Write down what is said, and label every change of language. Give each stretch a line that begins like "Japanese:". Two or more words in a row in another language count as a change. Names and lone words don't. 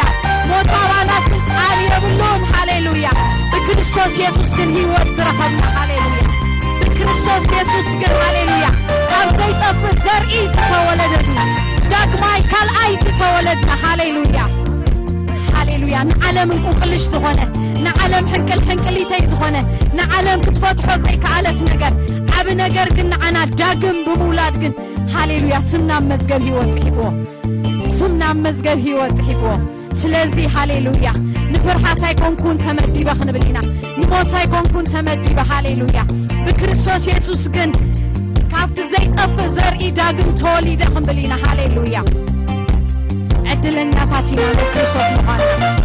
Tigrinya: ሞት ኣባና ስልጣን የብሉን ሃሌሉያ ብክርስቶስ ኢየሱስ ግን ህይወት ዝረኸብና ሃሌሉያ ክርስቶስ ኢየሱስ ግን ሃሌሉያ ካብ ዘይጠፍእ ዘርኢ ዝተወለደና ዳግማይ ካልኣይ ዝተወለድና ሃሌሉያ ሃሌሉያ ንዓለም እንቁቅልሽ ዝኾነ ንዓለም ሕንቅል ሕንቅሊተይ ዝኾነ ንዓለም ክትፈትሖ ዘይከኣለት ነገር ዝለዓብ ነገር ግን ዓና ዳግም ብምውላድ ግን ሃሌሉያ ስምና መዝገብ ሕይወት ጽሒፎ ስምና መዝገብ ሕይወት ጽሒፎ ስለዚህ ሃሌሉያ ንፍርሃት ኣይኮንኩን ተመዲበ ክንብልና ንሞት ኣይኮንኩን ተመዲበ ሃሌሉያ ብክርስቶስ ኢየሱስ ግን ካብቲ ዘይጠፍእ ዘርኢ ዳግም ተወሊደ ክንብልና ሃሌሉያ ዕድለኛታት ኢና ንክርስቶስ ምዃንና